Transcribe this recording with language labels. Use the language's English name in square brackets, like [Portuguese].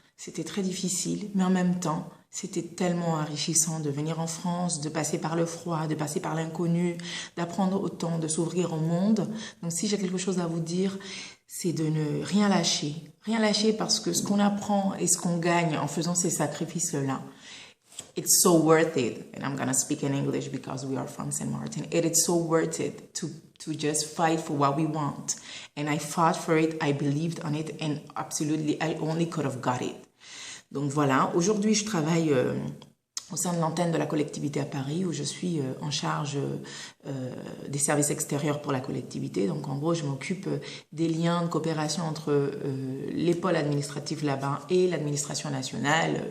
[French] C'était très difficile, mais en même temps, c'était tellement enrichissant de venir en France, de passer par le froid, de passer par l'inconnu, d'apprendre autant, de s'ouvrir au monde. Donc si j'ai quelque chose à vous dire, c'est de ne rien lâcher. Rien lâcher parce que ce qu'on apprend et ce qu'on gagne en faisant ces sacrifices-là, [English] it's so worth it. And I'm going to speak in English because we are from Saint Martin. It is so worth it to just fight for what we want. And I fought for it, I believed on it, and absolutely I only could have got it. [French] Donc voilà, aujourd'hui je travaille au sein de l'antenne de la collectivité à Paris où je suis en charge des services extérieurs pour la collectivité. Donc en gros, je m'occupe des liens de coopération entre les pôles administratifs là-bas et l'administration nationale.